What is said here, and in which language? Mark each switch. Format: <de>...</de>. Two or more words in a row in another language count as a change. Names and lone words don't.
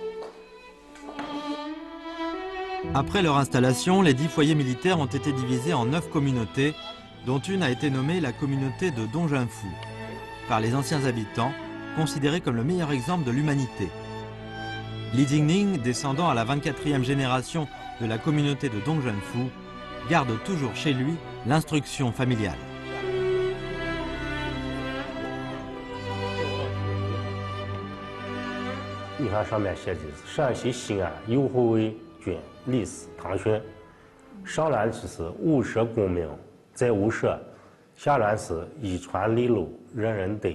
<fr>Après leur installation, les 10 foyers militaires ont été divisés en 9 communautés, dont une a été nommée la communauté de Dongzhenfu, par les anciens habitants, considérée comme le meilleur exemple de l'humanité. Li Jingning, descendant à la 24e génération de la communauté de Dongzhenfu, garde toujours chez lui l'instruction familiale.</fr> <zh>地方上面写的是陕西西安右后卫军历史唐训，上联就是务社公明，在务社，下联是遗传利禄，人人得。</zh>